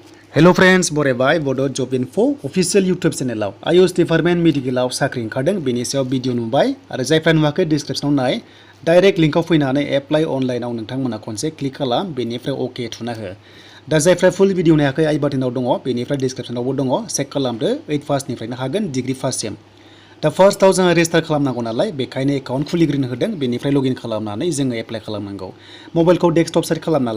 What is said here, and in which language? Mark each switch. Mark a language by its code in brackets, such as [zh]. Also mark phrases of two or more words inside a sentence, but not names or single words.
[en] Hello friends, [brx] बरायबाय Bodo Gr.4 [en] official YouTube channel [brx] Ayush Department Medical साख्रि ओंखारदों बेनि सायाव भिडिअ नुबाय आरो जायफ्रा नुवाखै डिसक्रिप्शनाव नाय डाइरेक्ट लिंकआव फैनानै [en] apply online [brx] नोंथांमोना खनसे क्लिक खालाम बेनिफ्राय ओके थुना हो दा जायफ्रा [en] full video [brx] नायाखै [en] eye button [brx] दङ बेनिफ्राय डिसक्रिप्शनावबो दङ चेक खालामदो 8 पासनिफ्रायनो हागोन डिग्री पाससिम दा फार्स्टआव जोङो रेजिस्टार खालामनांगौ नालाय बेखायनो एकाउन्ट खुलिग्रोनो होदों बेनिफ्राय लगइन खालामनानै जोङो एप्लाइ खालामनांगौ मबाइलखौ [en] desktop side [brx] खालामना